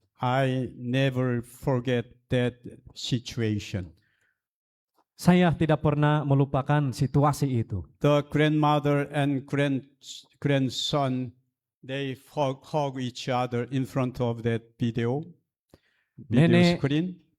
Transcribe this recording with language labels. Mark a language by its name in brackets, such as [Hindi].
[English] I never forget that situation. [Malay] Saya tidak pernah melupakan situasi itu. [English] The grandmother and grandson, they hug each other in front of that video screen.